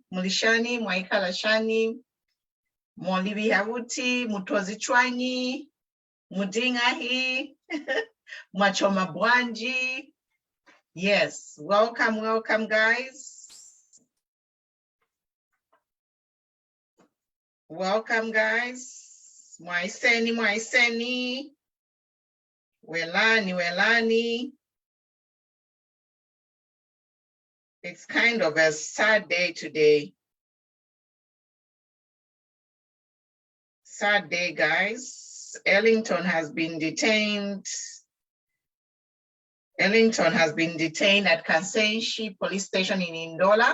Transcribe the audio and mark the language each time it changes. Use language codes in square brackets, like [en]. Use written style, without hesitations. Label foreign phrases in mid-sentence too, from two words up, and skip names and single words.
[bem] Mulishani, Mwaikalashani, Molivi Havuti, Mutozichwanyi, Mudingahi, Mwachoma Bwanji. [en] Yes, welcome, welcome, guys. Welcome, guys. [bem] Mwaiseni. Welani. [en] It's kind of a sad day today. Sad day, guys. Ellington has been detained. Ellington has been detained at Kansenshi police station in Ndola.